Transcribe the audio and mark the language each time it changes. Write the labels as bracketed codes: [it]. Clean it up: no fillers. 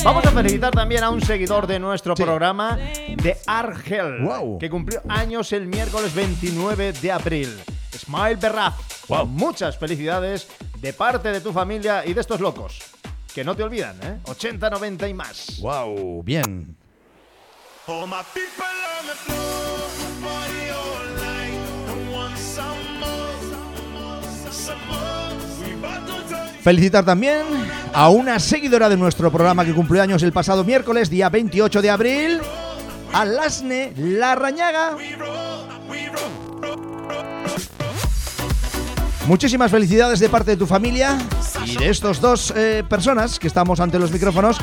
[es] Vamos a felicitar también a un seguidor de nuestro programa, de Argel, que cumplió años el miércoles 29 de abril. Smile Berraf, muchas felicidades de parte de tu familia y de estos locos, que no te olvidan, ¿eh? 80, 90 y más. Wow, bien. [en] All my people on the floor, party all night, I want some more, some more, some more. [es] Felicitar también a una seguidora de nuestro programa que cumplió años el pasado miércoles, día 28 de abril, a Lasne Larrañaga. Muchísimas felicidades de parte de tu familia y de estos dos personas que estamos ante los micrófonos